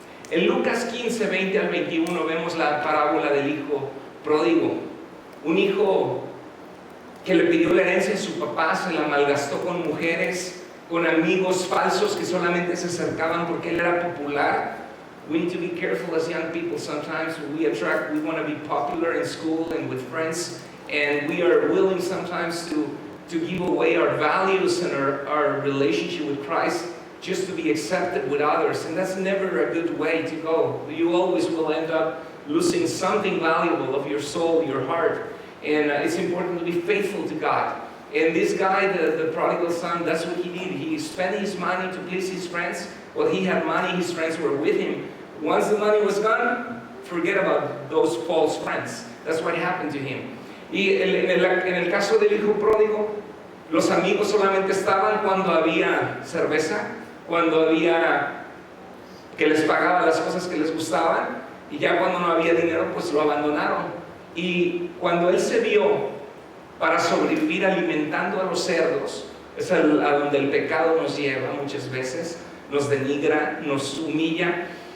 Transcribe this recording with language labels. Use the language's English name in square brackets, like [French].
[Spanish] En Lucas 15, 20 al 21 vemos la parábola del hijo pródigo. Un hijo que le pidió la herencia a su papá, se la malgastó con mujeres, con amigos falsos que solamente se acercaban porque él era popular. [English] We need to be careful as young people. Sometimes we want to be popular in school and with friends, and we are willing sometimes to give away our values and our relationship with Christ just to be accepted with others, and that's never a good way to go. You always will end up losing something valuable of your soul, your heart, and it's important to be faithful to God. And this guy, the prodigal son, that's what he did. He spent his money to please his friends. Well, he had money, his friends were with him. Once the money was gone, forget about those false friends. That's what happened to him. [Spanish] Y en el caso del hijo pródigo, los amigos solamente estaban cuando había cerveza, cuando había que les pagaba las cosas que les gustaban, y ya cuando no había dinero, pues lo abandonaron. Y cuando él se vio para sobrevivir alimentando a los cerdos, es a donde el pecado nos lleva muchas veces, nos denigra, nos humilla.